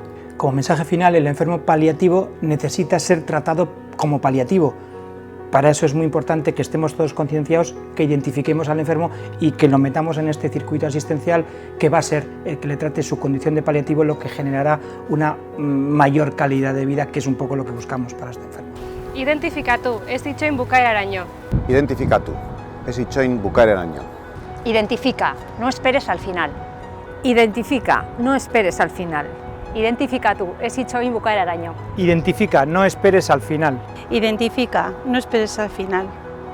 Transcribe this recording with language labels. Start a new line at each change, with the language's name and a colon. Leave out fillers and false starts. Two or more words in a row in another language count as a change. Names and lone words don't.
Spanish: Como mensaje final, el enfermo paliativo necesita ser tratado como paliativo. Para eso es muy importante que estemos todos concienciados, que identifiquemos al enfermo y que lo metamos en este circuito asistencial que va a ser el que le trate su condición de paliativo, lo que generará una mayor calidad de vida, que es un poco lo que buscamos para este enfermo.
Basque: Identifikatu, ez itxoin bukaeraraino. Identifikatu, ez itxoin bukaeraraino.
Spanish: Identifica, no esperes al final. Identifica, no esperes al final.
Basque: Identifikatu, ez itxoin bukaeraraino.
Spanish: Identifica, no esperes al final. Identifica, no esperes al final.